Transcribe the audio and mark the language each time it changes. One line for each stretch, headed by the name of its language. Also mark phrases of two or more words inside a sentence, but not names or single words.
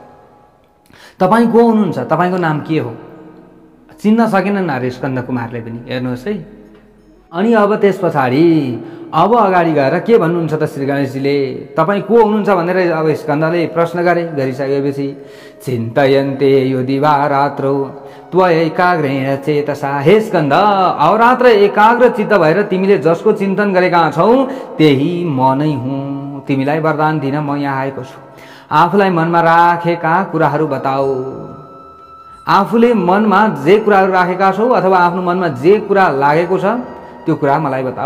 Nepali: तपाईँ को हुनुहुन्छ? तपाईँको नाम के हो? चिन्न सकेनन् अरे स्कन्द कुमारले पनि। हेर्नुहोस् है। अनि अब त्यस पछाडि अब अगाडि गएर के भन्नुहुन्छ त श्री गणेशजीले? तपाईँ को हुनुहुन्छ भनेर अब स्कन्दले प्रश्न गरिसकेपछि
Sanskrit: चिन्तयन्ते यो दिवा रात्रौ त्वयैकाग्रेण चेतसा।
Nepali: हे स्कन्द, अहोरात्र एकाग्र चित्त भएर तिमीले जसको चिन्तन गरेका छौ त्यही म नै हुँ। तिमीलाई वरदान दिन म यहाँ आएको छु। आफूलाई मनमा राखेका कुराहरू बताऊ। आफूले मनमा जे कुराहरू राखेका छौ अथवा आफ्नो मनमा जे कुरा लागेको छ त्यो कुरा मलाई बताऊ।